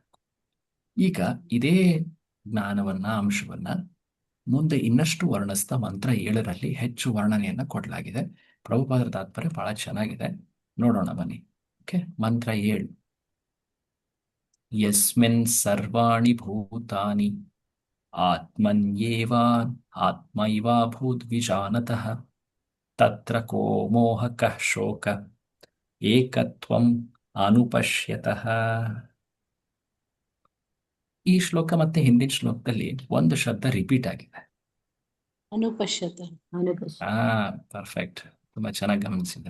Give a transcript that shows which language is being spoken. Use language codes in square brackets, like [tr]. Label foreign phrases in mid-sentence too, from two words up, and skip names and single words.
[kn] ಈಗ ಇದೇ ಜ್ಞಾನವನ್ನ, ಅಂಶವನ್ನ ಮುಂದೆ ಇನ್ನಷ್ಟು ವರ್ಣಿಸ್ತಾ ಮಂತ್ರ 7ರಲ್ಲಿ ಹೆಚ್ಚು ವರ್ಣನೆಯನ್ನ ಕೊಡಲಾಗಿದೆ. ಪ್ರಭುಪಾದರ ತಾತ್ಪರ್ಯ ಬಹಳ ಚೆನ್ನಾಗಿದೆ, ನೋಡೋಣ ಬನ್ನಿ. [sa] ಓಕೆ, ಮಂತ್ರ 7. यस्मिन् सर्वाणि भूतानि आत्मैवाभूत् विजानतः तत्र को मोहकः शोक एकत्वं अनुपश्यतः. [kn] ಈ ಶ್ಲೋಕ ಮತ್ತೆ ಹಿಂದಿನ ಶ್ಲೋಕದಲ್ಲಿ ಒಂದು ಶಬ್ದ ರಿಪೀಟ್ ಆಗಿದೆ. ಅನುಪಶ್ಯತ. ಪರ್ಫೆಕ್ಟ್, ತುಂಬಾ ಚೆನ್ನಾಗಿ ಗಮನಿಸಿದ್ರ.